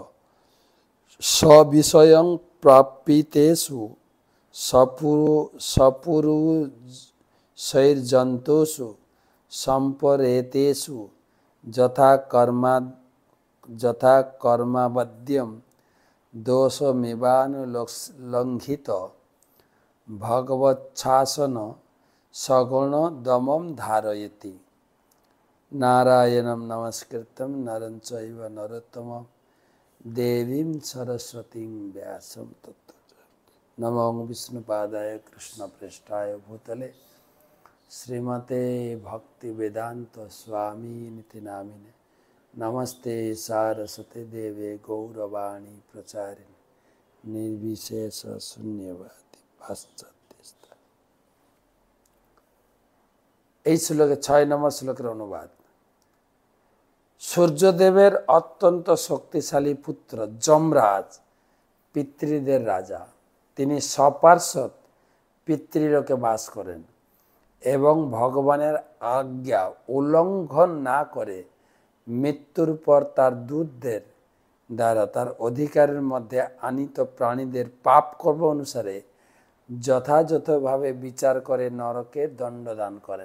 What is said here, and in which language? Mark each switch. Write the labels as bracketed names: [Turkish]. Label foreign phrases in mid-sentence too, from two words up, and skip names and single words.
[Sanskrit] সবিষয়ং প্রাপিতেষু সপুরুষৈর্জন্তুষু সম্পরেতেষু যথা কর্মাবদ্যম দোষমেবানুলঙ্ঘিত ভগবচ্ছাসন সগুণ দমম ধারয়তি। নারায়ণম নমস্কৃত্যং নরং চৈব নরোত্তমম देवीं सरस्वतीं व्यासं ततो नमो विष्णुपादाय कृष्णप्रेष्ठाय भूतले श्रीमते भक्तिवेदांत स्वामी निति नामिने नमस्ते सारस्वते देवे गौरवाणी प्रचारिणे निर्विशेष शून्यवादी पाश्चात्यस्ता। [Bangla] এই শ্লোকে 6 নম্বর শ্লোকের অনুবাদ। সূর্যদেবের অত্যন্ত শক্তিশালী পুত্র যমরাজ পিতৃদের রাজা। তিনি সপার্শ্বদ পিতৃলোকে বাস করেন এবং ভগবানের আজ্ঞা উল্লঙ্ঘন না করে মৃত্যুর পর তার দূতদের দ্বারা তার অধিকারের মধ্যে আনিত প্রাণীদের পাপ কর্ম অনুসারে যথাযথভাবে বিচার করে নরকে দণ্ডদান করেন।